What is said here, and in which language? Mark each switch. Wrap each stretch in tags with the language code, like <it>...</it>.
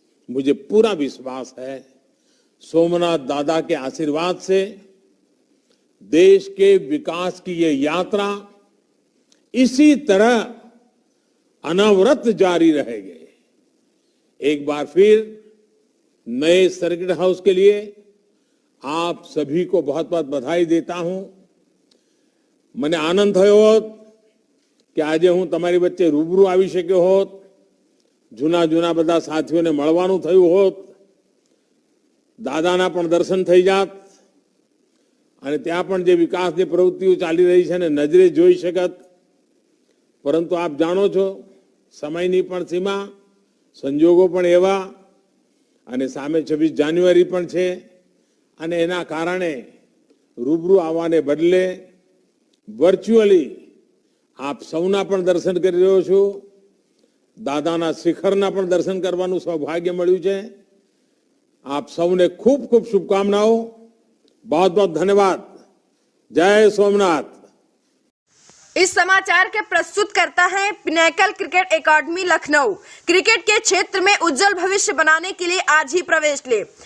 <hi>मुझे पूरा विश्वास है सोमनाथ दादा के आशीर्वाद से देश के विकास की ये यात्रा इसी तरह अनवरत जारी रहेगी। एक बार फिर नए सर्किट हाउस के लिए आप सभी को बहुत बहुत बधाई देता हूं।</hi> <gu>મને આનંદ થયો હોત કે આજે હું તમારી વચ્ચે રૂબરૂ આવી શક્યો હોત, જૂના જૂના બધા સાથીઓને મળવાનું થયું હોત, દાદાના પણ દર્શન થઈ જાત અને ત્યાં પણ જે વિકાસની પ્રવૃત્તિઓ ચાલી રહી છે ને નજરે જોઈ શકત। પરંતુ આપ જાણો છો સમયની પણ સીમા, સંજોગો પણ એવા અને સામે 26 જાન્યુઆરી પણ છે અને એના કારણે રૂબરૂ આવવાને બદલે વર્ચ્યુઅલી આપ સૌના પણ દર્શન કરી રહ્યો છું। દાદાના શિખરના પણ દર્શન કરવાનું સૌભાગ્ય મળ્યું છે। આપ સૌને ખૂબ ખૂબ શુભકામનાઓ।</gu> <hi>बहुत बहुत धन्यवाद। जय सोमनाथ। इस समाचार के प्रस्तुत करता है pinnacle cricket academy Lucknow. Cricket के क्षेत्र में उज्जवल भविष्य बनाने के लिए आज ही प्रवेश ले।</hi>